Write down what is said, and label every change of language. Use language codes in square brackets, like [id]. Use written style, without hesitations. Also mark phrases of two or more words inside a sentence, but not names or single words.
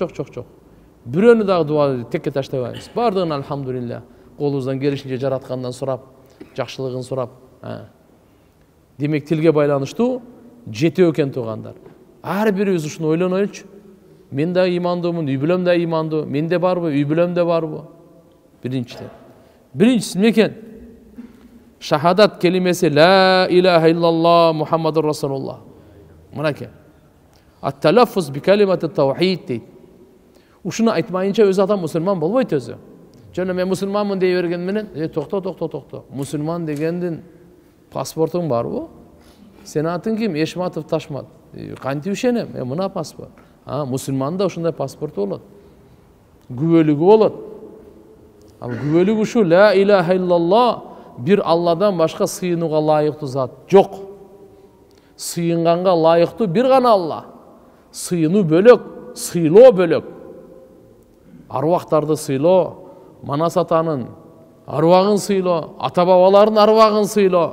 [ky] Бирөөнү дагы дуа текке таштабайбыз. Бардыгын алхамдулилlah колубуздан келишинче жараткандан сурап, жакшылыгын сурап. Демек тилге байланыштуу жети экен туугандар. Ар бирибиз ушуну ойлонолучу. Мен да имандымын, үй бүлөм да имандуу, менде барбы, үй бүлөм да барбы? Биринчиси мекен? Шахадат келимеси [ar] لا إله إلا الله محمد رسول الله. [ky] Мынаке. [ar] التلفظ بكلمة التوحيد [ky] дейт. Ушуну айтмайынча өз адам мусулман болбойт өзү. Жана мен мусулманмын дей берген менен, токто. Мусулман дегендин паспортуң барбы? Сен атың ким? Эшматов Ташмат. Кантип ишенем? Мына паспорт. Мусулманда ушундай паспорту болот, күбөлүгү болот. Ал күбөлүгү ушу: [ar] لا إله إلا الله, [ky] бир Алладан башка сыйынууга лайыктуу зат жок. Сыйынганга лайыктуу бир гана Алла. Сыйынуу бөлөк, сыйлоо бөлөк. Арвактарды сыйлоо, Манас атанын арвагын сыйлоо, ата бабалардын арвагын сыйлоо.